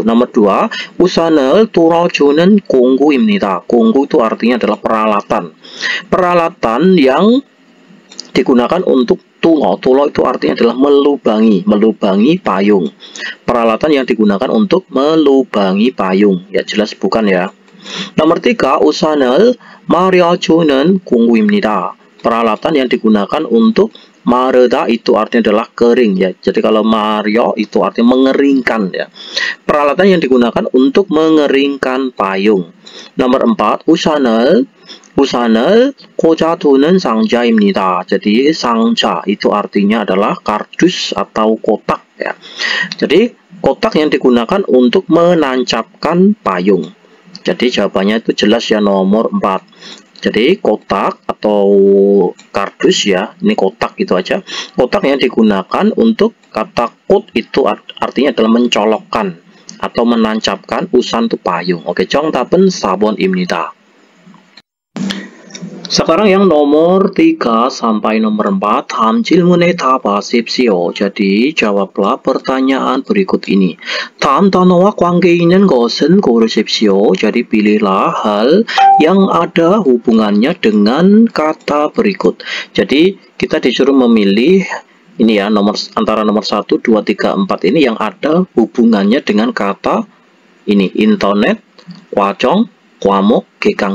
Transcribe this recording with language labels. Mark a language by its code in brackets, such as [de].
[id] Nomor 2, [ko] 우산을 뚫어주는 공구입니다. [id] 공구 itu artinya adalah peralatan. Peralatan yang digunakan untuk tulo. Tulo itu artinya adalah melubangi payung. Peralatan yang digunakan untuk melubangi payung. Ya jelas bukan ya. Nomor 3, [ko] 우산을 마려주는 공구입니다. [id] Peralatan yang digunakan untuk mareda itu artinya adalah kering ya. Jadi kalau mario itu artinya mengeringkan ya. Peralatan yang digunakan untuk mengeringkan payung. Nomor 4, [ko] 우산을 꽂아두는 상자입니다. [id] Jadi 상자 itu artinya adalah kardus atau kotak ya. Jadi kotak yang digunakan untuk menancapkan payung. Jadi jawabannya itu jelas ya, nomor 4. Jadi kotak atau kardus ya, ini kotak gitu aja. Kotak yang digunakan untuk kata kot itu artinya adalah mencolokkan atau menancapkan usan itu payung. [ko] Oke, 정답은 4번입니다. [id] Sekarang yang nomor 3 sampai nomor 4, [ko] 다음 질문에 답하십시오. [id] Jadi jawablah pertanyaan berikut ini. [ko] 다음 단어와 관계 있는 것은 고르십시오. [id] Jadi pilihlah hal yang ada hubungannya dengan kata berikut. Jadi kita disuruh memilih ini ya, antara nomor 1, 2, 3, 4 ini yang ada hubungannya dengan kata ini, internet, 과정, 과목, gekang.